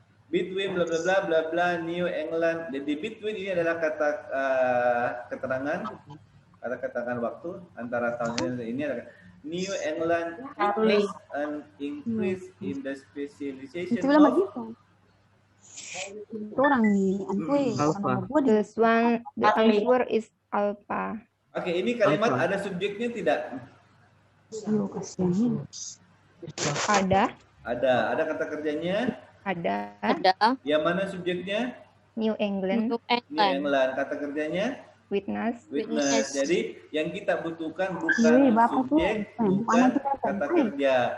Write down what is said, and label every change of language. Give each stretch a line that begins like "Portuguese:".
English: Between bla bla bla bla bla New England.
Indonesian: Jadi between ini adalah kata keterangan waktu antara tahun ini adalah
English: New England witnessed an increase in the specialization of
Indonesian: orang nih,
English: Alpha. This one, the answer is alpha.
Indonesian: Oke, ini kalimat ada subjeknya tidak? Ada. Ada kata kerjanya. Ada. Ada. Yang mana subjeknya?
English: New England. New New England.
Indonesian: England. Kata kerjanya?
English: Witness.
Indonesian: Witness. Jadi yang kita butuhkan bukan subjek, bukan kata kerja.